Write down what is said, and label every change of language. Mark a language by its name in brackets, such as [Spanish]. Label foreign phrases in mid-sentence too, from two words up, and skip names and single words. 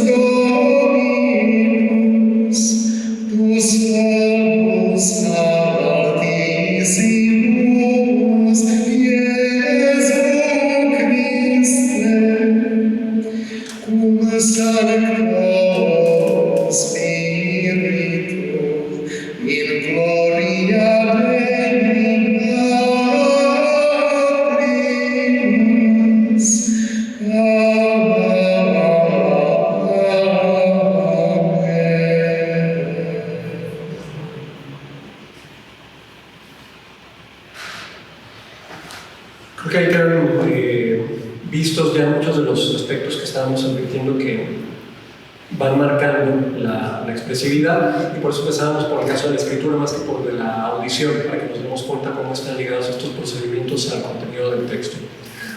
[Latin] Dominus, tu solus Altissimus, Iesu Christe, cum Sancto Spiritu, in gloria Dei Patris. [Spanish] Creo que ahí quedan vistos ya muchos de los aspectos que estábamos advirtiendo que van marcando la expresividad, y por eso empezábamos por el caso de la escritura más que por de la audición, para que nos demos cuenta cómo están ligados estos procedimientos al contenido del texto.